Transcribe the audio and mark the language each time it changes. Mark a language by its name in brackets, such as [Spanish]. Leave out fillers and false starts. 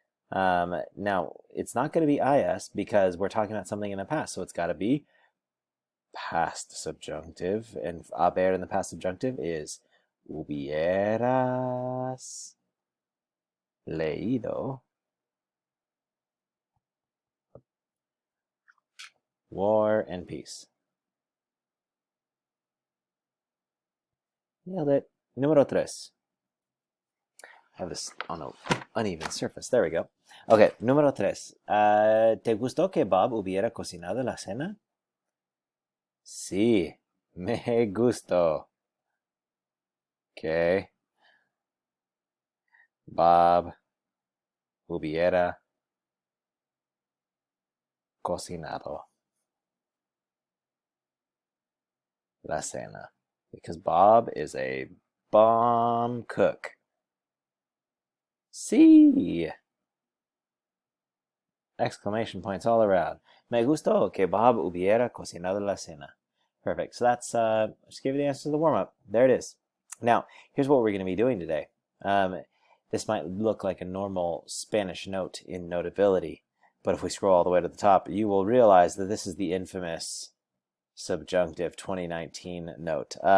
[English] Now, it's not going to be IS because we're talking about something in the past, so it's got to be past subjunctive, and haber in the past subjunctive is [Spanish] hubieras leído [English] War and Peace. Nailed it. [Spanish] Número tres. [English] I have this on an uneven surface. There we go. Okay, [Spanish] número tres. ¿Te gustó que Bob hubiera cocinado la cena? Sí, me gustó. Que Bob hubiera cocinado la cena. [English] Because Bob is a bomb cook. [Spanish] Sí! [English] Exclamation points all around. [Spanish] Me gustó que Bob hubiera cocinado la cena. [English] Perfect. So that's, just give you the answer to the warm-up. There it is. Now, here's what we're going to be doing today. This might look like a normal Spanish note in Notability, but if we scroll all the way to the top, you will realize that this is the infamous Subjunctive 2019 note.